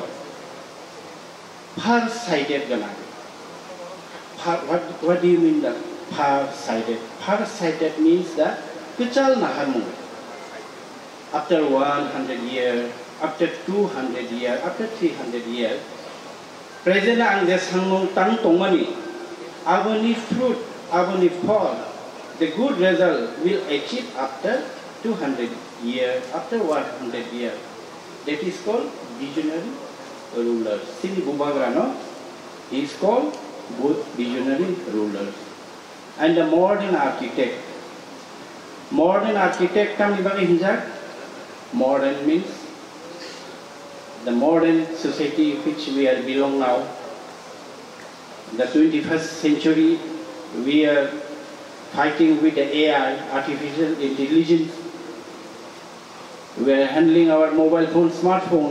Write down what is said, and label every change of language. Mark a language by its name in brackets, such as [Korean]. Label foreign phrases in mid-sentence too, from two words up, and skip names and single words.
[English] Far-sighted gana. What do you mean that far-sighted? Far-sighted means that [Kok Borok] kuchal naharmu. [English] After 100 years, after 200 years, after 300 years, present [Kok Borok] ang desangong tang tongmani. [English] Aboni fruit, aboni fall, the good result will achieve after 200 years, after 100 years. That is called visionary ruler. Sini Bubagrano is called both visionary rulers. And the modern architect. Modern architect [Kok Borok] kami bagi hinjak. [English] Modern means the modern society which we are belong now. The 21st century, we are fighting with the AI, artificial intelligence. We are handling our mobile phone, smartphone.